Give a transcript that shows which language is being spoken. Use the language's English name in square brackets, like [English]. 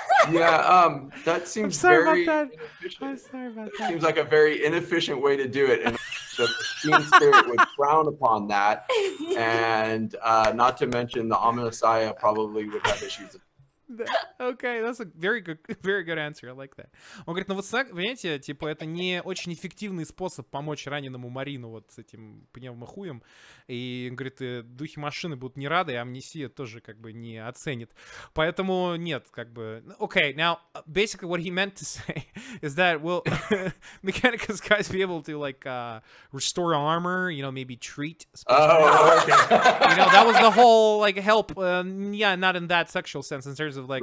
[English] Yeah, that seems very inefficient. I'm sorry about It that. seems like a very inefficient way to do it, and the Steam spirit would frown upon that. And not to mention the Omnisaya probably would have issues. Okay, that's a very good answer. I like that. [Russian] Он говорит, ну вот, понимаете, типа, это не очень эффективный способ помочь раненому Марину вот с этим пневмохуем. И, он говорит, духи машины будут не рады, и Амнисия тоже как бы не оценит. Поэтому нет, как бы... [English] Okay, now, basically what he meant to say is that, will Mechanicus guys be able to, like, restore armor, you know, maybe treat... Oh, okay. You know, that was the whole, like, help, yeah, not in that sexual sense, in terms of, like...